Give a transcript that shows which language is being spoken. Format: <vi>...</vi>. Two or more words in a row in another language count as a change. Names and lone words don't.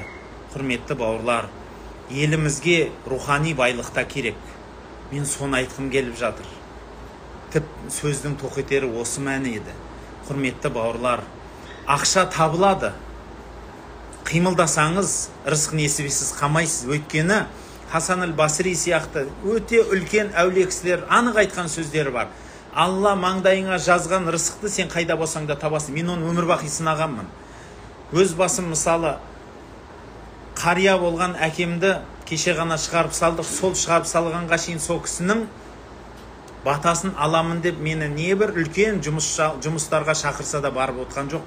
<kk>Құрметті бауырлар, елімізге рухани байлықта керек. Мен соны айтқым келіп жатыр. Сөздің тоқетері осы мәні еді. Құрметті бауырлар, ақша табылады. Қимылдасаңыз, рызық несібесіз қамайсыз. Өйткені Хасан аль-Басри сияқты өте үлкен әулие кісілер анық айтқан сөздері бар. Алла маңдайыңа жазған рызықты сен қайда болсаң да табасың. Мен оны өмір бақи сынағанмын. Өз басым мысалы қария болған әкемді кеше ғана шығарып салдық. Сол шығарып салғанға шейін сол кісінің батасын аламын деп мені небір үлкен жұмыстарға шақырса да барып отқан жоқпын.</kk>